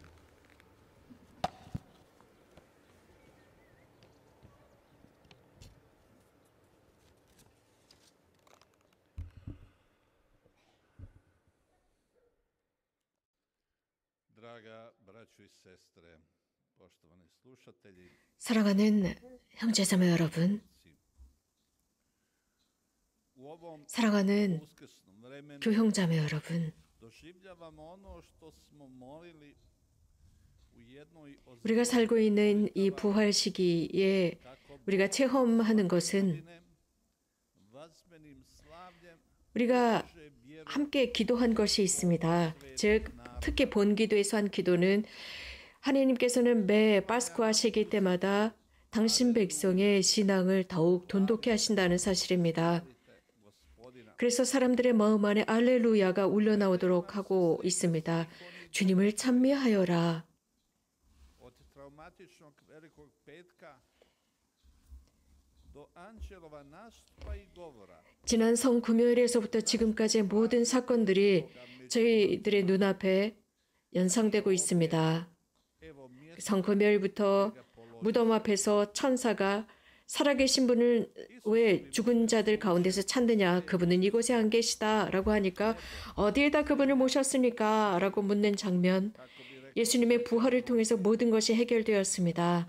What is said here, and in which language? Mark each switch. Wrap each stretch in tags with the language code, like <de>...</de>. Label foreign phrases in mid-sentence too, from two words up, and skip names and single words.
<hr>Draga braćo i sestre, poštovani slušatelji,</hr> <ko>사랑하는 형제자매 여러분,</ko> <hr>u ovom</hr> <ko>사랑하는</ko> <hr>uskrsnom vremenu</hr> <ko>교형자매 여러분,</ko> <hr>doživljavamo ono što smo molili u jednoj od</hr> <ko>우리가 살고 있는 이 부활 시기에 우리가 체험하는 것은</ko> <hr>vazbenim slavljem</hr> <ko>우리가 함께 기도한 것이 있습니다. 즉, 특히 본기도에서 한 기도는 하나님께서는 매 파스쿠아 시기 때마다 당신 백성의 신앙을 더욱 돈독히 하신다는 사실입니다. 그래서 사람들의 마음 안에 알렐루야가 울려나오도록 하고 있습니다. 주님을 찬미하여라.</ko> <hr>od traumatičnog velikog petka do anđelova nastupa i govora.</hr> <ko>지난 성금요일에서부터 지금까지의 모든 사건들이 저희들의 눈앞에 연상되고 있습니다.</ko> <hr>Evo mjesto</hr> <ko>성금요일부터 무덤 앞에서 천사가 살아계신 분을 왜 죽은 자들 가운데서 찾느냐, 그분은 이곳에 안 계시다라고 하니까 어디에다 그분을 모셨습니까? 라고 묻는 장면, 예수님의 부활을 통해서 모든 것이 해결되었습니다.</ko>